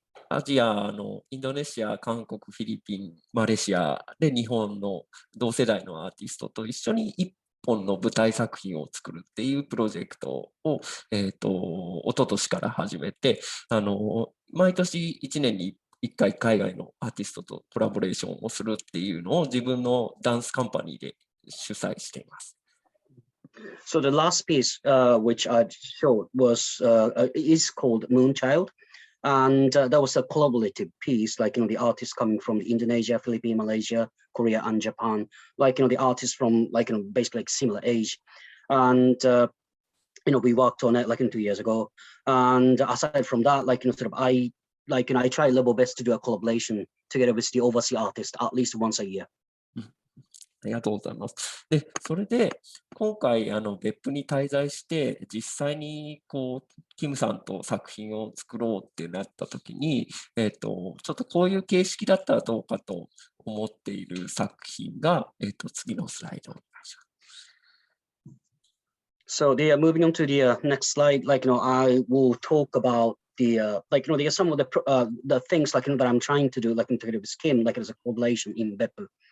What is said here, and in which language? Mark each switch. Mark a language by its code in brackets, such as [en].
[ja] アジアのインドネシア、韓国、フィリピン、マレーシアで日本の同世代のアーティストと一緒に一本の舞台作品を作るっていうプロジェクトを、一昨年から始めて、毎年1年に1回海外のアーティストとコラボレーションをするっていうのを自分のダンスカンパニーで主催しています。 [en] So the last piece which I showed is called Moonchild, and that was a collaborative piece, like the artists coming from Indonesia, Philippines, Malaysia, Korea, and Japan, like the artists from basically similar age, and we worked on it 2 years ago, and aside from that, I try a little best to do a collaboration together with the overseas artist at least once a year. [ja] ありがとうございます。で、それで、今回、別府に滞在して、実際に、キムさんと作品を作ろうってなったときに、ちょっとこういう形式だったらどうかと思っている作品が、次のスライドお願いします。 [en] So moving on to the next slide, I will talk about the some of the things that I'm trying to do, together with Kim, as a collaboration in BEPPU.